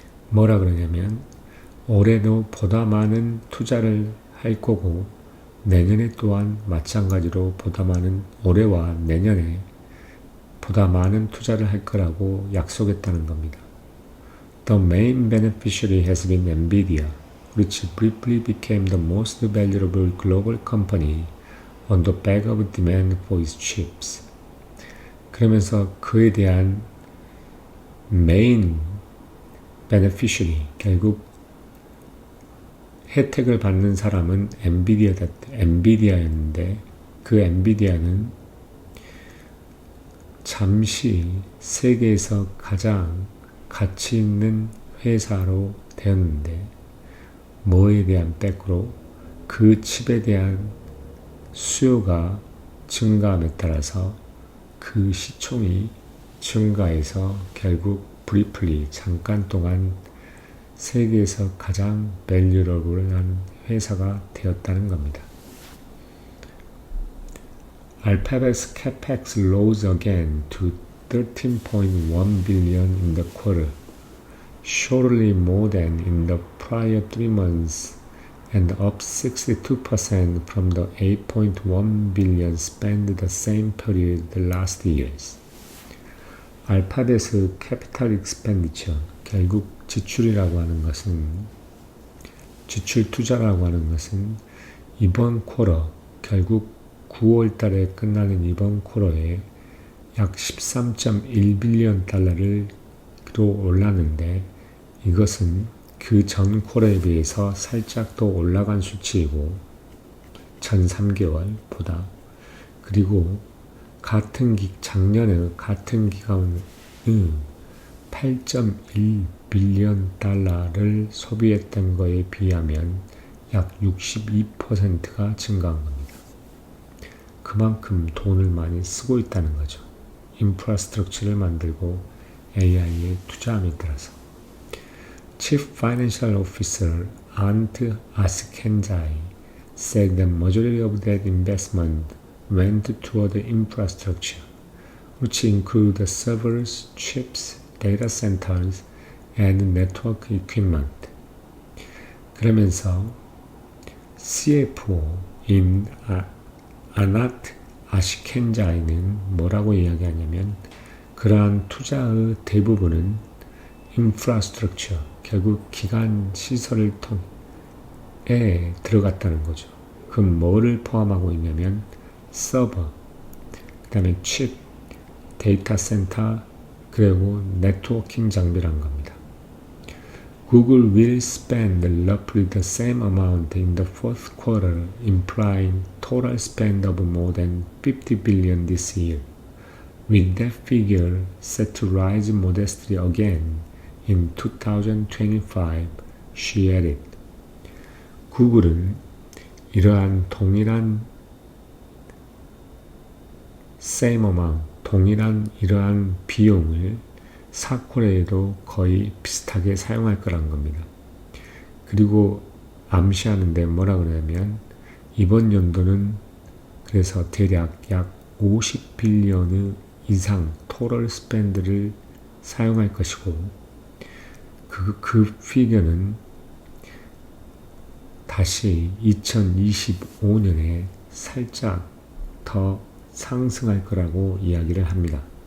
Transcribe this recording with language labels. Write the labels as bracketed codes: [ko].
[ko] 뭐라 그러냐면 올해도 보다 많은 투자를 할 거고 내년에 또한 마찬가지로 보다 많은 올해와 내년에 보다 많은 투자를 할 거라고 약속했다는 겁니다. [en] The main beneficiary has been NVIDIA, which briefly became the most valuable global company on the back of demand for its chips. [ko] 그러면서 그에 대한 [en] main beneficiary, [ko] 결국 혜택을 받는 사람은 엔비디아였는데 그 엔비디아는 잠시 세계에서 가장 가치 있는 회사로 되었는데 뭐에 대한 백으로 그 칩에 대한 수요가 증가함에 따라서 그 시총이 증가해서 결국 브리플리 잠깐 동안 세계에서 가장 밸류러블한 회사가 되었다는 겁니다. [en] Alphabet's capex rose again to 13.1 billion in the quarter, surely more than in the prior 3 months and up 62% from the 8.1 billion spent the same period last years. [ko] 알파벳의 캐피탈 익스펜디처, 결국 지출이라고 하는 것은 지출 투자라고 하는 것은 이번 쿼터, 결국 9월 달에 끝나는 이번 쿼터에 약 13.1빌리언 달러를 올랐는데 이것은 그 전 쿼터에 비해서 살짝 더 올라간 수치이고 전 3개월보다 그리고 작년에 같은 기간의 8.1빌리언 달러를 소비했던 거에 비하면 약 62%가 증가한 겁니다. 그만큼 돈을 많이 쓰고 있다는 거죠. 인프라스트럭처를 만들고 AI에 투자함에 따라서. [en] Chief Financial Officer Ant Askenjai said the majority of that investment went toward the infrastructure, which include the servers, chips, data centers, and network equipment. [ko] 그러면서 CFO인 아나트 아시켄자이는 뭐라고 이야기하냐면 그러한 투자의 대부분은 인프라스트럭처, 결국 기간 시설을 통해 들어갔다는 거죠. 그럼 뭐를 포함하고 있냐면 서버, 그 다음에 칩, 데이터 센터, 그리고 네트워킹 장비란 겁니다. [en] Google will spend roughly the same amount in the fourth quarter, implying total spend of more than $50 billion this year, with that figure set to rise modestly again in 2025, she added. [ko] 구글은 이러한 동일한 [en] same amount, [ko] 동일한 이러한 비용을 4쿼터에도 거의 비슷하게 사용할 거란 겁니다. 그리고 암시하는데 뭐라 그러냐면 이번 연도는 그래서 대략 약 50빌리언 이상 토럴 스펜드를 사용할 것이고 그 피겨는 다시 2025년에 살짝 더 상승할 거라고 이야기를 합니다.